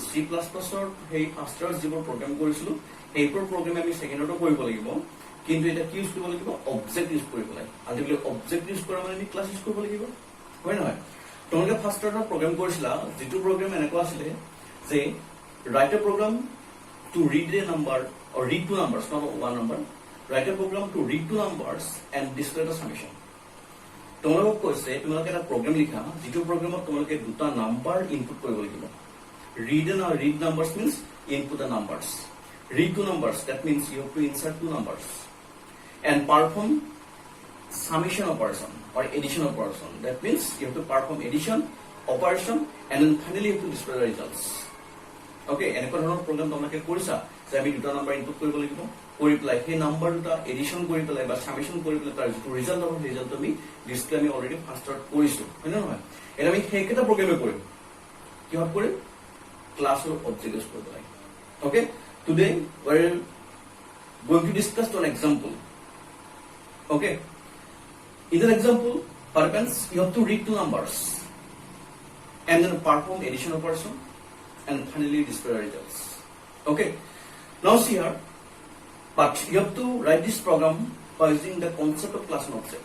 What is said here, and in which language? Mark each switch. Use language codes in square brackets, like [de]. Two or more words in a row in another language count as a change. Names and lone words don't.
[as] C++ সেই ফাৰ্ষ্টত যিবোৰ প্ৰগ্ৰাম কৰিছিলো সেইবোৰ প্ৰগ্ৰাম আমি ছেকেণ্ডতো কৰিব লাগিব, কিন্তু এতিয়া কি ইউজ কৰিব লাগিব? অবজেক্ট ইউজ কৰিব লাগে। আজিকালি অবজেক্ট ইউজ কৰা মানে আমি ক্লাছ ইউজ কৰিব লাগিব, হয় নহয়? তোমালোকে ফাৰ্ষ্টত প্ৰগ্ৰাম কৰিছিলা, যিটো প্ৰগ্ৰাম এনেকুৱা আছিলে যে [en] write a program to read a number or read two numbers, not one number. Write a program to read two numbers and display the summation. [as] তোমালোকক কৈছে তোমালোকে এটা প্ৰগ্ৰাম লিখা, যিটো প্ৰগ্ৰামত তোমালোকে দুটা নাম্বাৰ ইনপুট কৰিব লাগিব। [en] read numbers means input the numbers. Read two numbers, that means you have to insert two numbers and perform summation operation or addition operation. That means you have to perform addition operation and then finally you have to display the results. [as] Okay, এনেকুৱা ধৰণৰ প্ৰগ্ৰাম তোমালোকে কৰিছা যে আমি দুটা নাম্বাৰ ইনপুট কৰিব লাগিব, কৰি পেলাই সেই নাম্বাৰ দুটা এডিশ্যন কৰি পেলাই বা সামেশ্যন কৰি পেলাই তাৰ যিটো ৰিজাল্ট হ'ব সেই ৰিজাল্ট আমি ডিছপ্লে আমি অলৰেডি ফাৰ্ষ্টত কৰিছো, হয় নে নহয়? এতিয়া আমি সেইকেইটা প্ৰগ্ৰামে কৰিম, কিহত কৰিম? ক্লাছ আৰু অবজেক্ট ইউজ কৰি পেলাই। [en] Okay, today we are going to discuss one example. Okay, in an example, what happens? You have to read two numbers and then perform addition operation and finally display the results. Okay, now see here, but you have to write this program by using the concept of class and object.